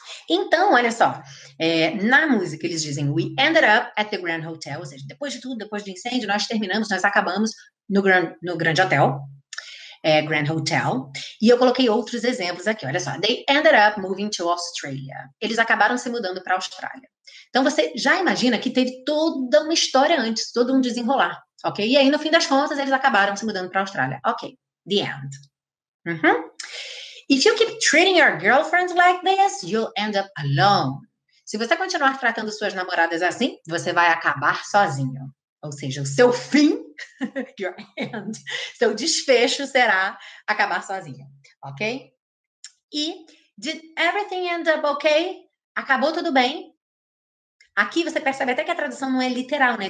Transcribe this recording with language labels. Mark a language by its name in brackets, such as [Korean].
[Portuguese] Então, olha só, na música eles dizem [English] we ended up at the Grand Hotel, [Portuguese] ou seja, depois de tudo, depois do incêndio, nós acabamos no Grande Hotel, Grand Hotel, e eu coloquei outros exemplos aqui, olha só, [English] they ended up moving to Australia, [Portuguese] eles acabaram se mudando para a Austrália. Então você já imagina que teve toda uma história antes, todo um desenrolar, ok? E aí, no fim das contas, eles acabaram se mudando para a Austrália. [English] Ok, the end. If you keep treating your girlfriends like this, you'll end up alone. [Portuguese] Se você continuar tratando suas namoradas assim, você vai acabar sozinho. Ou seja, o seu fim, [English] your end, [Portuguese] seu desfecho será acabar sozinho, ok? [English] E did everything end up okay? [Portuguese] Acabou tudo bem? Aqui você percebe até que a tradução não é literal, né?